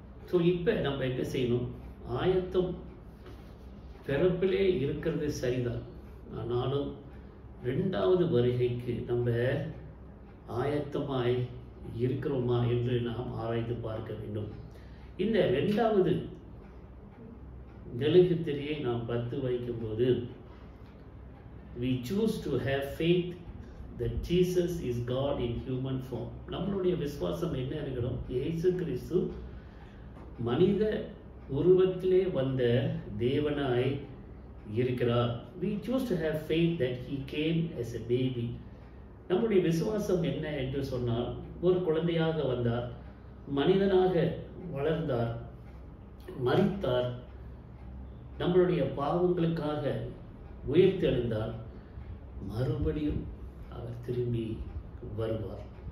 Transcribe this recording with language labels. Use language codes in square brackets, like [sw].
[ta] So இப்போ நம்ம என்ன செய்யணும்? ஆயத்தம் பிறப்பிலே இருக்கிறது சரிதான், ஆனாலும் இரண்டாவது வருகைக்கு நம்ம ஆயத்தமாய் இருக்கிறோமா என்று நாம் ஆராய்ந்து பார்க்க வேண்டும். இந்த இரண்டாவது மெழுகுத்திரியை நாம் பற்ற வைக்கும்போது, [en] we choose to have faith that Jesus is God in human form. [ta] நம்மளுடைய விசுவாசம் என்ன இருக்கணும்? இயேசு கிறிஸ்து மனித உருவத்திலே வந்த தேவனாய் இருக்கிறார். [en] We choose to have faith that he came as a baby. [ta] நம்முடைய விசுவாசம் என்ன என்று சொன்னால், ஒரு குழந்தையாக வந்தார், மனிதனாக வளர்ந்தார், மரித்தார், நம்மளுடைய பாவங்களுக்காக உயிர்த்தெழுந்தார், மறுபடியும் அவர் திரும்பி வருவார்.